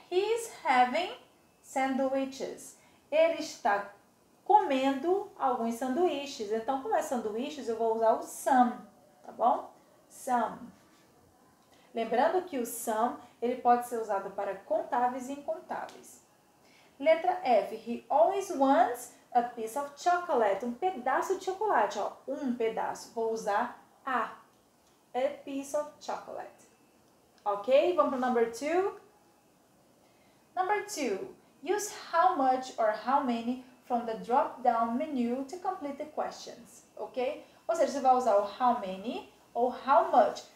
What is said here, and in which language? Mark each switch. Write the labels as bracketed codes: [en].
[en] He's having sandwiches. [pt] Ele está comendo alguns sanduíches. Então, como é sanduíches, eu vou usar o some, tá bom? Some. Lembrando que o some, ele pode ser usado para contáveis e incontáveis. Letra F. [en] He always wants a piece of chocolate. [pt] Um pedaço de chocolate, ó. Um pedaço. Vou usar [en] a piece of chocolate. [pt] Ok? Vamos para o [en] number 2. Number 2. Use how much or how many from the drop-down menu to complete the questions. [pt] Ok? Ou seja, você vai usar o [en] how many ou how much.